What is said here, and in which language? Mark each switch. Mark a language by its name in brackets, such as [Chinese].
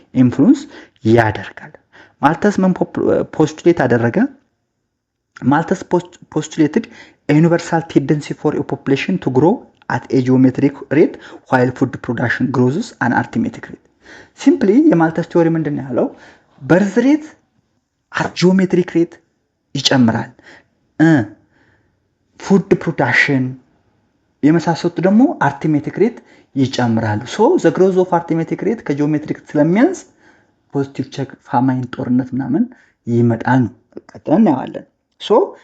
[Amharic] ኢንፍሉዌንስ ያደርጋል። ማልተስ ምን ፖስቱሌት አደረገ? [English] Malthus postulated a universal tendency for a population to grow at a geometric rate while food production grows at an arithmetic rate. Simply, [Amharic] የማልተስ ቲዮሪ ምንድን ነው ያለው? [English] በርዝ ሬት at geometric rate [Amharic] ይጨምራል። [English] ፉድ ፕሮዳክሽን [Amharic] የመሳሰሉት ደግሞ [English] አርቲሜቲክ ሬት [Amharic] ይጨምራሉ። [English] ሶ ዘ ግሮዝ ኦፍ አርቲሜቲክ ሬት [Amharic] ከጂኦሜትሪክ ስለሚያንስ [English] ፖዚቲቭ ቼክ ፋማይን [Amharic] ጦርነት ምናምን ይመጣል ነው። ቀጥለን እናያለን። [English] ሶ